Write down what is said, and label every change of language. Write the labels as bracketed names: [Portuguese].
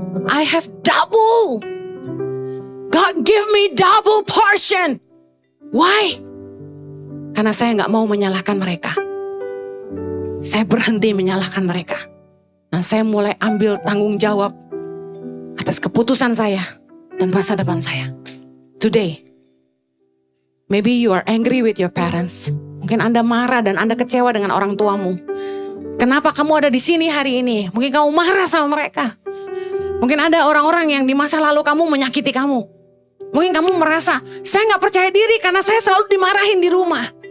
[English] I have double. God give me double portion. Why? [Indonesian] Karena saya gak mau menyalahkan mereka. Saya berhenti menyalahkan mereka. Dan saya mulai ambil tanggung jawab atas keputusan saya dan masa depan saya. [English] Today, maybe you are angry with your parents. [Indonesian] Mungkin Anda marah dan Anda kecewa dengan orang tuamu. Kenapa kamu ada di sini hari ini? Mungkin kamu marah sama mereka. Mungkin ada orang-orang yang di masa lalu kamu menyakiti kamu. Mungkin kamu merasa, saya gak percaya diri karena saya selalu dimarahin di rumah.